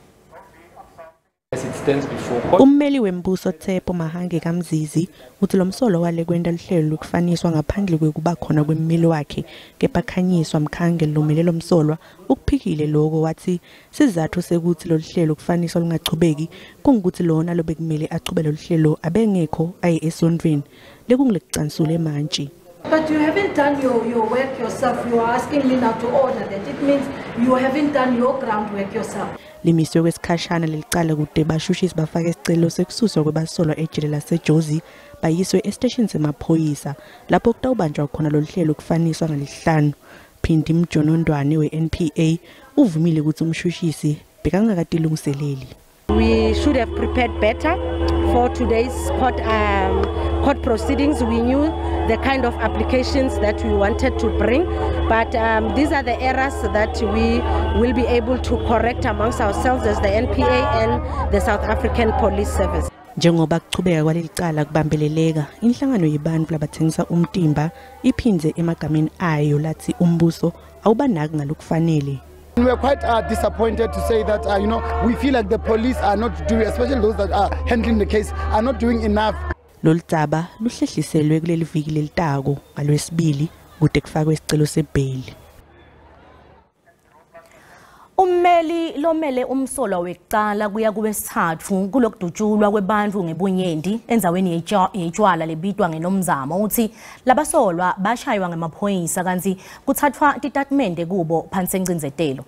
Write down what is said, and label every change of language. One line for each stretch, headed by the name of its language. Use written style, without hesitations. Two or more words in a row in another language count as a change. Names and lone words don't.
Swati: Ummeli wembuso Tshepo Mahange kaMzizi uthi lo msolo wale kwenta luhlelo lwekufaniswa ngaphandle kwekuba khona kwemmeli wakhe kepakhanyiswa mkhange lomele lo msolwa ukuphikile lokho wathi sizathu sekuthi lo luhlelo kufaniswa lungachubeki kungukuthi lona lobekumele achubele lo luhlelo abengekho aye esondweni lekungilekucansule manje.
English: But you haven't done your work yourself. You are asking me now to order that. It means you haven't done your groundwork yourself.
Swati: Limiswe kwesikhashana lelicala kude bashushisi bafake isicelo sekususwa kwebasolwa ejele laseJozi bayiswe estation semaphoyisa lapho kutawubanjwa khona lo luhlelo kufaniswa ngalihlanu. Phindi Mjonondwane we-NPA uvumile ukuthi umshushisi bekangakatilungiseleli.
English: We should have prepared better for today's court proceedings. We knew the kind of applications that we wanted to bring, but these are the errors that we will be able to correct amongst ourselves as the NPA and the South African Police Service.
Swati: Njengoba kuchubeka kwalelicala kubambeleleka inhlangano yebantfu labathengisa umtimba iphindze emagameni ayo lathi umbuso awubanaki ngalokufanele.
English: We are quite disappointed to say that, we feel like the police are not doing, especially those that are handling the case, are not doing enough.
Swati: Ludzaba luhlehliselwe kuleli viki lelitako ngalwesibili kude kufakwe isicelo sebheli. Ummeli lomele umsolwa wekucala kuya kuwesithathu kulokudutshulwa kwebantfu ngebunyendi enzaweni yetshwala lebitwa ngenomzamo uthi labasolwa bashaywa ngemaphoyisa kanti kuthathwa titatimende kubo phansi encindzetelo.